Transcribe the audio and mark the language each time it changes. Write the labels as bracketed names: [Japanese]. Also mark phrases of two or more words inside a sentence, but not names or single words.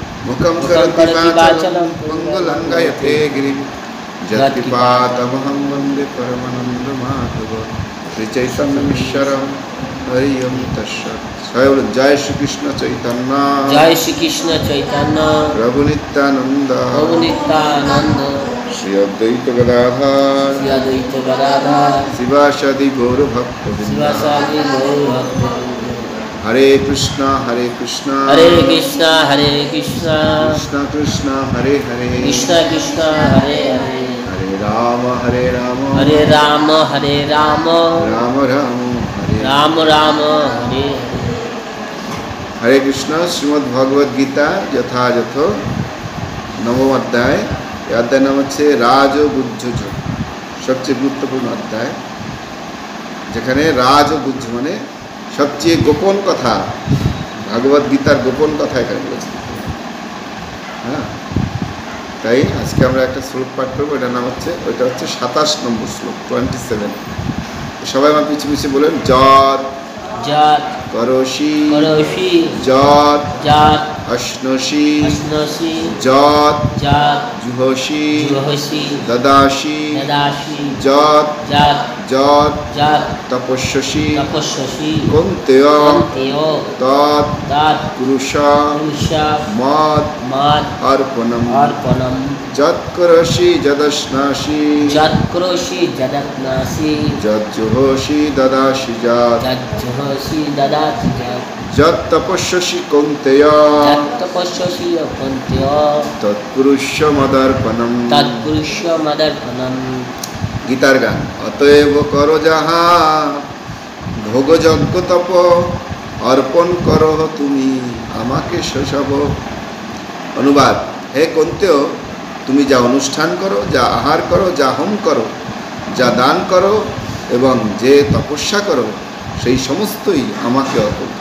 [Sanskrit] मुखं करोति वाचालं मंगलं गायते गिरिं यत्कृपातमहं वन्दे परमानन्दमाधवं श्रीचैतन्यमीश्वरं हरि ओं तत्सत्। [Bangla] সবাই বলেন জয় শ্রী কৃষ্ণ চৈতন্য जय श्री कृष्ण चैतन्य प्रभु नित्यानंद श्री अद्वैत श्री अद्वैत गदाधर [Sanskrit] शिवासादि गौर भक्तवृंद हरे कृष्णा कृष्णा कृष्ण कृष्ण हरे हरे कृष्ण कृष्ण हरे हरे हरे राम हरे राम राम राम राम राम हरे हरे कृष्ण। [Bangla] শ্রীমদ্ ভগবদ গীতা যথাযথ নবম অধ্যায়। অধ্যায় নাম হচ্ছে রাজগুহ্য যোগ, সবচেয়ে গুরুত্বপূর্ণ অধ্যায়, যেখানে রাজগুহ্য মানে সবচেয়ে গোপন কথা, ভাগবত গীতার গোপন কথা এখানে বলেছে। হ্যাঁ, তাই আজকে আমরা একটা শ্লোক পাঠ করবো, এটার নাম হচ্ছে, ওইটা হচ্ছে 27 নম্বর শ্লোক, 27। সবাই আমার পিছিয়ে পিছিয়ে বলেন, যৎ [Sanskrit] যৎ করোষি করোষি যৎ যৎ অশ্নসি অশ্নসি যৎ যৎ জুহসি জুহসি দদাসি দদাসি যৎ যৎ যৎ যৎ তপস্যসি তপস্যসি কুন্তেয় কুন্তেয় তৎ তৎ পুরুষ পুরুষ মদ মদ অর্পণম অর্পণম যৎ করোষি যদশ্নাসি যৎ করোষি যদত্নাসি যৎ জুহসি দদাসি যৎ যৎ জুহসি দদাসি যৎ যৎ তপস্যসি কুন্তেয় যৎ তপস্যসি কুন্তেয় তৎপুরুষ মদর্পণম তৎপুরুষ মদর্পণম। [Bangla] গীতার গান। অতএব করো যাহা ভোগ যজ্ঞ তপ অর্পণ করো তুমি আমাকে সেসব। অনুবাদ: হে কুন্তেয়, তুমি যা অনুষ্ঠান করো, যা আহার করো, যা হোম করো, যা দান করো এবং যে তপস্যা করো, সেই সমস্তই আমাকে অর্পণ করো।